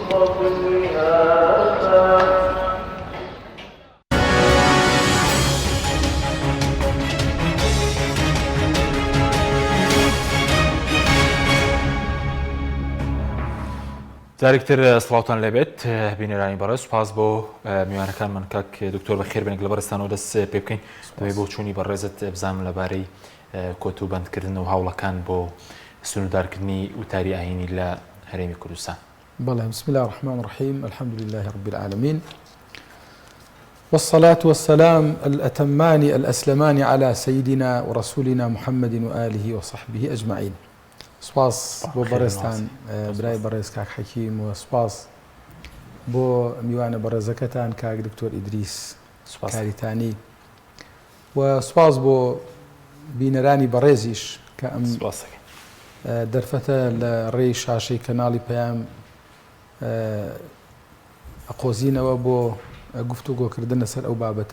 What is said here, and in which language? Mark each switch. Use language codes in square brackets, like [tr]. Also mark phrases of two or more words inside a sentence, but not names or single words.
[ckb] جارێکتر سڵاوتان لێبێت بینێرانی بەڕێز سوپاس بۆ میوانەکانمان کاک دکتۆر بەخێر بنێک لە بەرزستانەوە دەست پێ بکەین دەبێت بۆ چوونی بەڕێزت بزانم لەبارەی کۆتوبەندکردن و هەوڵەکان بۆ سنووردارکردنی وتاری ئاینی لە هەرێمی کوردستان. [ar] بەڵێ بسم الله الرحمن الرحیم الحمد لله رب العالمين والصلاة والسلام الأتمان الأسلمان على سيدنا ورسولنا محمد وآله وصحبه أجمعين. [ckb] سپاس بۆ بەڕێزتان برای بەڕێز کاک حەکیم و سپاس بۆ میوانە بەڕێزەکەتان کاک دکتۆر ئیدریس کاریتانی و سپاس بۆ بینەرانی بەڕێزیش کە ئەم دەرفەتە لە ڕێی شاشەی کەناڵی پەیام ئەقۆزینەوە بۆ گفتوگۆکردن لەسەر ئەو بابەتە.